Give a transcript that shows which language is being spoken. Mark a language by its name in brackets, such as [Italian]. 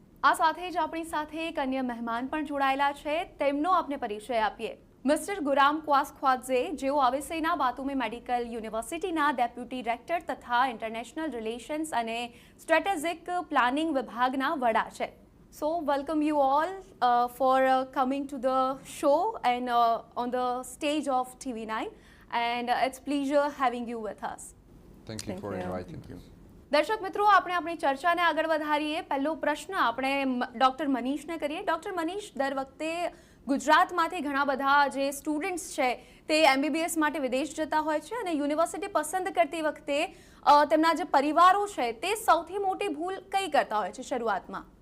[Gujarati] આ સાથે જ આપણી સાથે એક અન્ય મહેમાન પણ જોડાયેલા છે. તેમનો આપને પરિચય આપીએ. મિસ્ટર ગુરામ ક્વાસખ્વાદઝે, જેઓ આવિસેના બાતુમી મેડિકલ યુનિવર્સિટીના ડેપ્યુટી રેક્ટર તથા ઇન્ટરનેશનલ રિલેશન્સ અને સ્ટ્રેટેજિક પ્લાનિંગ વિભાગના વડા છે. [English] So welcome you all for coming to the show and on the stage of TV9, and it's pleasure having you with us. Thank you for inviting me. [Gujarati] દર્શક મિત્રો, આપણે આપણી ચર્ચાને આગળ વધારીએ. પહેલો પ્રશ્ન આપણે ડોક્ટર મનીષને કરીએ. ડોક્ટર મનીષ, દર વખતે ગુજરાતમાંથી ઘણા બધા જે સ્ટુડન્ટ્સ છે તે MBBS માટે વિદેશ જતા હોય છે અને યુનિવર્સિટી પસંદ કરતી વખતે તેમના જે પરિવારો છે તે સૌથી મોટી ભૂલ કઈ કરતા હોય છે શરૂઆતમાં?